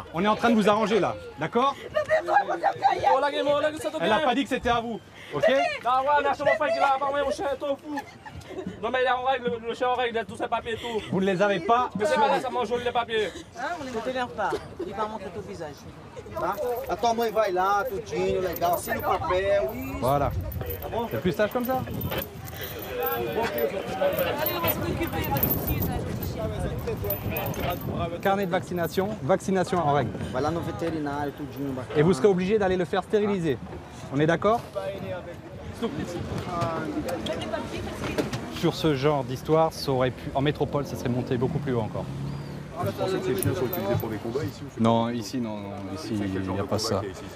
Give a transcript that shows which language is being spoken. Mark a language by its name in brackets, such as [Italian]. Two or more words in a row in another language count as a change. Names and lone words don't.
[French] On est en train de vous arranger là. D'accord? Elle n'a pas dit que c'était à vous. Ok? Non mais il est en règle, le chien en règle, il a tous ses papiers et tout. Vous ne les avez pas? Mais c'est pas ça mange les papiers. Ne t'énerve pas, il va montrer ton visage. [Portuguese] Tá? A tua mãe vai lá, tudinho, legal, assina o papel. Isso. [French] Voilà. [Portuguese] Tá bom? [French] C'est plus sage comme ça? Carnet de vaccination, vaccination en règle. [Portuguese] Vai lá no veterinário, tudinho. [French] Et vous serez obligé d'aller le faire stériliser. On est d'accord? Sur ce genre d'histoire, ça aurait pu, en métropole, ça serait monté beaucoup plus haut encore. Vous pensez que ces chiens sont utilisés pour des combats ici ou Non, ici, non, ici, il n'y a pas ça.